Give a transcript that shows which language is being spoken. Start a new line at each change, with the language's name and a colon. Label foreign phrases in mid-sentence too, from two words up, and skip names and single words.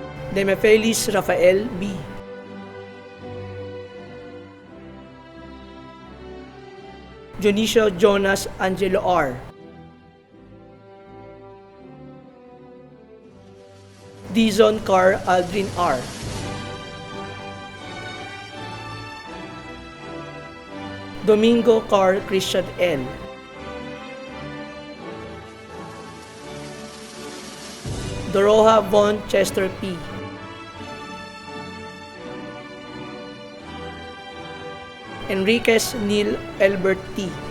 English: Demefelis Rafael B. Dionisio Jonas Angelo R. Dizon Carr Aldrin R. Domingo Carr Christian L. Doroha Von Chester P. Enriquez Neil Albert T.